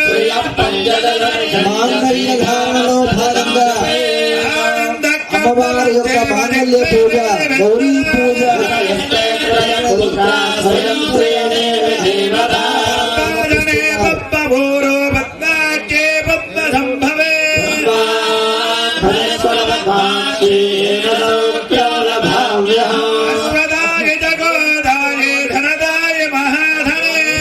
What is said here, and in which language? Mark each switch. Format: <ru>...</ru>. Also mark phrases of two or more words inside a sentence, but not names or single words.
<te>మాంగళ్యధారణలో భాగంగా అమ్మవారి యొక్క మాంగళ్య పూజ గౌరీ పూజ</te> <sa>पादने पद्मभूरो पद्माख्ये पद्मसम्भवे अश्वदाय जगोदाय धनदाय महाधने</sa>